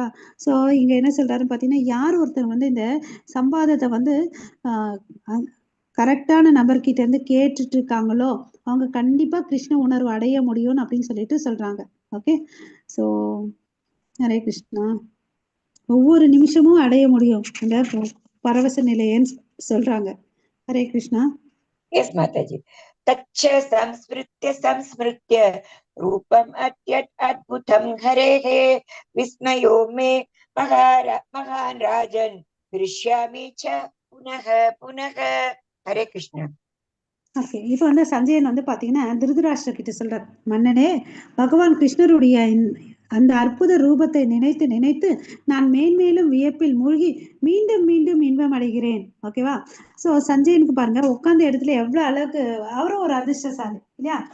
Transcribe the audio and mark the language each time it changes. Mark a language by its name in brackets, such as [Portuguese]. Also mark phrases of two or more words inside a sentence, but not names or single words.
[Tamil] சோ இங்க என்ன சொல்றாருன்னு பாத்தீங்கன்னா, யார் ஒருத்தர் வந்து இந்த சம்பாதத்தை வந்து கரெக்டான நபர்கிட்ட இருந்து கேட்டுட்டு இருக்காங்களோ அவங்க கண்டிப்பா கிருஷ்ண உணர்வு அடைய முடியும் அப்படின்னு சொல்லிட்டு சொல்றாங்க. ஓகே. சோ ஹரே கிருஷ்ணா. ஒவ்வொரு நிமிஷமும் அடைய முடியும் இந்த பரவச நிலையன்னு சொல்றாங்க. ஹரே கிருஷ்ணா. [English] Yes, Mataji. [Sanskrit] तच्च संस्मृत्य रूपम् अत्यत् अद्भुतम् हरेहे विस्मयो मे महान् राजन् ऋष्यामि च पुनः. Hare Krishna. [Tamil] ஓகே. இப்ப வந்து சஞ்சயன் வந்து பாத்தீங்கன்னா திருதராஷ்டிர கிட்ட சொல்றார், மன்னனே, பகவான் கிருஷ்ணருடைய அந்த அற்புத ரூபத்தை நினைத்து நான் மேன்மேலும் வியப்பில் மூழ்கி மீண்டும் இன்பம் அடைகிறேன். ஓகேவா. சோ சஞ்சயனுக்கு பாருங்க, உட்கார்ந்த இடத்துல எவ்வளவு அழகு, அவரும் ஒரு அதிர்ஷ்டசாலி இல்லையா.